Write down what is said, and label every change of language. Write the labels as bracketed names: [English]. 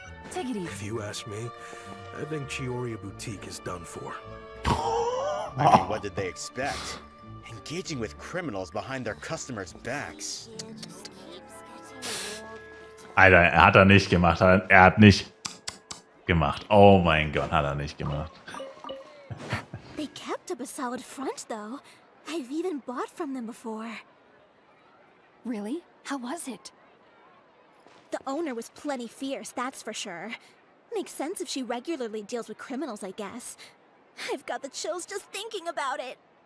[English] Take it If easy. you ask me, I think Chiori Boutique is done for. I mean, what did they expect? Engaging with criminals behind their customers' backs. [German] Alter, er hat er nicht gemacht. Er hat nicht gemacht. Oh mein Gott, hat er nicht gemacht. [English] They kept up a solid front, though. I've even bought from them before. Really? How was it? The owner was plenty fierce, that's for sure. Makes sense if she regularly deals with criminals, I guess. I've got the chills just thinking about it.